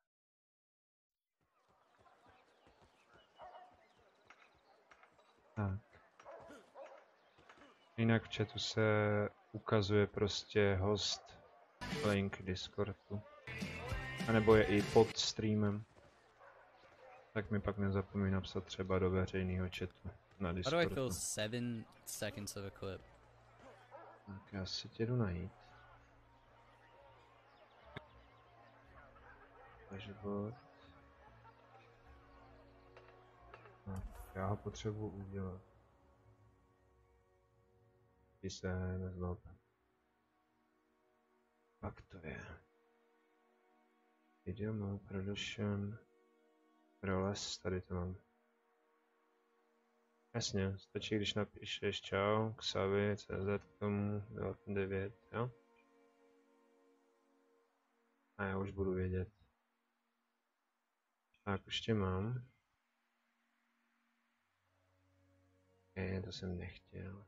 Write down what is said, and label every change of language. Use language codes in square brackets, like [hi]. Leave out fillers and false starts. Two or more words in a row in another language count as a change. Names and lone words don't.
[cs] Tak. Jinak v chatu se ukazuje prostě [en] host link [cs] Discordu. A nebo je i pod streamem. Tak mi pak nezapomeň napsat třeba do veřejného chatu na Discordu. [en] How do I fill 7 seconds of a clip? [cs] Tak já si tě jdu najít. Dashboard. No, já ho potřebuji udělat. Ty se nezlob. Tak to je. [en] Video mode production. [cs] Roles, tady to mám. Jasně, stačí, když napíšeš čau, Xavi, CZ k tomu, 9, jo? A já už budu vědět. Tak, už tě mám. To jsem nechtěl.